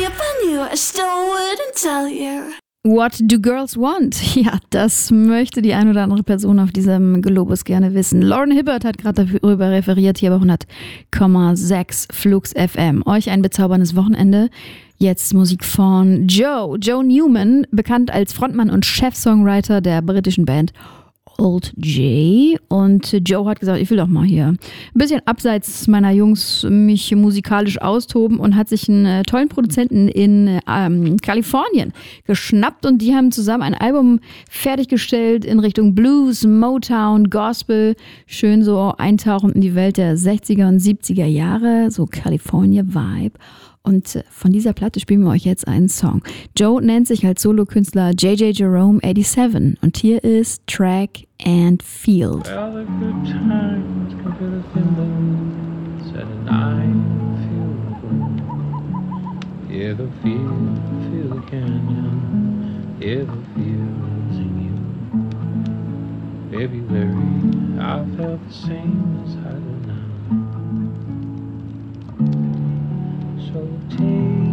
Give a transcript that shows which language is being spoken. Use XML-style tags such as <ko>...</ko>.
<en>sure I still wouldn't tell you. What do girls want?</en> <de>Ja, das möchte die ein oder andere Person auf diesem Globus gerne wissen. Lauren Hibbert hat gerade darüber referiert, hier bei 100,6 Flux FM. Euch ein bezauberndes Wochenende. Jetzt Musik von Joe Newman, bekannt als Frontmann und Chefsongwriter der britischen Band Old J. Und Joe hat gesagt, ich will doch mal hier ein bisschen abseits meiner Jungs mich musikalisch austoben und hat sich einen tollen Produzenten in Kalifornien geschnappt und die haben zusammen ein Album fertiggestellt in Richtung Blues, Motown, Gospel. Schön so eintauchend in die Welt der 60er und 70er Jahre, so California Vibe. Und von dieser Platte spielen wir euch jetzt einen Song. Joe nennt sich als Solokünstler JJ Jerome 87. Und hier ist Track and Field.</de> <en>Well, the good times can fill a thimble, set a nine field broke. Hear the field, feel the canyon, hear the fields in you. February, I felt the same as I do now. So take</en>